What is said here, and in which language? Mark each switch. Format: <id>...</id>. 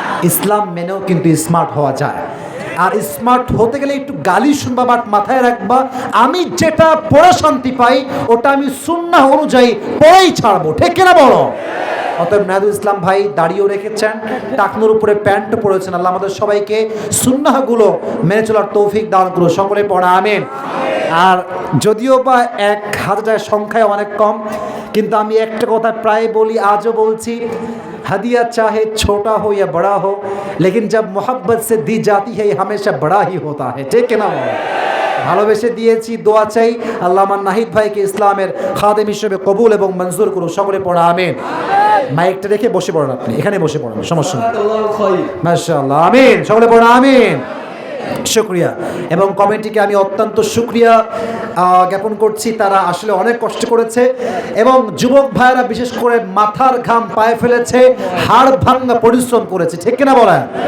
<bn>ইসলাম মেনেও কিন্তু স্মার্ট হওয়া যায়। আর স্মার্ট হতে গেলে একটু গালি শুনবা, বাট মাথায় রাখবা আমি যেটা পড়ে শান্তি পাই ওটা আমি সুন্নাহ অনুযায়ী পড়েই ছাড়বো, ঠিক কিনা বলো? অতএব নাহিদুল ইসলাম ভাই দাড়িও রেখেছেন, টাকনুর উপরে প্যান্ট পরেছেন। আল্লাহ আমাদের সবাইকে সুন্নাহগুলো মেনে চলার তৌফিক দান করুন, সকলে পড়া আমিন। আর যদিও বা 1000 সংখ্যায় অনেক কম, কিন্তু আমি একটা কথা প্রায় বলি, আজও বলছি,</bn> <hi>हदिया चाहे छोटा हो या बड़ा हो, लेकिन जब मोहब्बत से दी जाती है ये हमेशा बड़ा ही होता है, ठीक है ना?</hi> <bn>ভালোবেসে দিয়েছি, দোয়া চাই আল্লাহ আমার নাহিদ ভাইকে ইসলামের খাদেম হিসেবে কবুল এবং মঞ্জুর করুন, সকলে পড়া আমিন। মাইকটা রেখে বসে পড়েন, আপনি এখানে বসে পড়েন, সমস্যা নেই। মাশাআল্লাহ, আমিন, সকলে পড়া আমিন। শুকরিয়া। এবং কমিটিকে আমি অত্যন্ত শুকরিয়া জ্ঞাপন করছি, তারা আসলে অনেক কষ্ট করেছে এবং যুবক ভাইয়েরা বিশেষ করে মাথার ঘাম পায়ে ফেলেছে, হাড় ভাঙা পরিশ্রম করেছে, ঠিক কিনা বলেন?</bn>